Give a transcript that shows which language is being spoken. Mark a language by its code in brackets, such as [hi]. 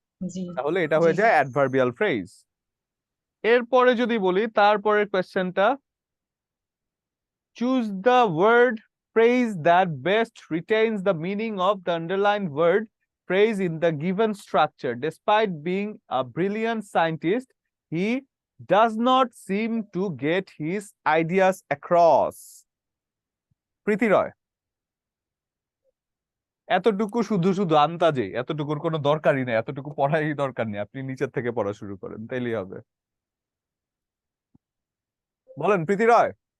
[bn] জি। তাহলে এটা হয়ে যায় অ্যাডভার্বিয়াল ফ্রেজ। এরপরে যদি বলি, তারপরের কোয়েশ্চেনটা, [en] Choose the word phrase that best retains the meaning of the underlined word phrase in the given structure. Despite being a brilliant scientist, he does not seem to get his ideas across. [bn] প্রীতি রয়, এতটুকু শুধু শুধু আন্তাজে, এতটুকুর কোনো দরকারই নেই, এতটুকু পড়াই দরকার নেই, আপনি নিচের থেকে পড়া শুরু করেন, তাইলেই হবে। বলেন প্রীতি রয়।